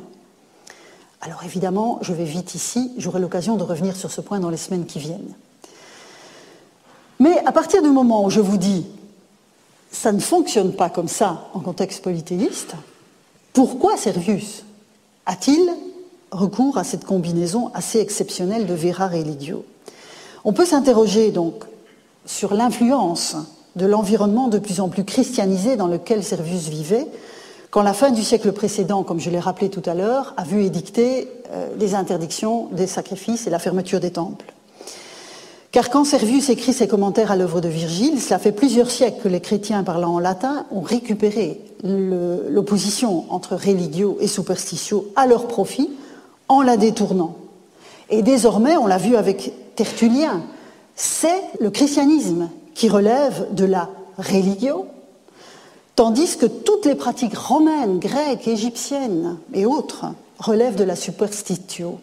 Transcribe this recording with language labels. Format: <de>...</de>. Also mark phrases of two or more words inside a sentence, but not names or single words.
<fr>Alors évidemment, je vais vite ici, j'aurai l'occasion de revenir sur ce point dans les semaines qui viennent. Mais à partir du moment où je vous dis « ça ne fonctionne pas comme ça en contexte polythéiste », pourquoi Servius a-t-il recours à cette combinaison assez exceptionnelle de</fr> <la>vera religio?</la> <fr>On peut s'interroger donc sur l'influence de l'environnement de plus en plus christianisé dans lequel Servius vivait, quand la fin du siècle précédent, comme je l'ai rappelé tout à l'heure, a vu édicter les interdictions des sacrifices et la fermeture des temples. Car quand Servius écrit ses commentaires à l'œuvre de Virgile, cela fait plusieurs siècles que les chrétiens parlant en latin ont récupéré l'opposition entre religio et superstitio à leur profit en la détournant. Et désormais, on l'a vu avec Tertullien, c'est le christianisme qui relève de la religio, tandis que toutes les pratiques romaines, grecques, égyptiennes et autres relèvent de la superstitio.</fr>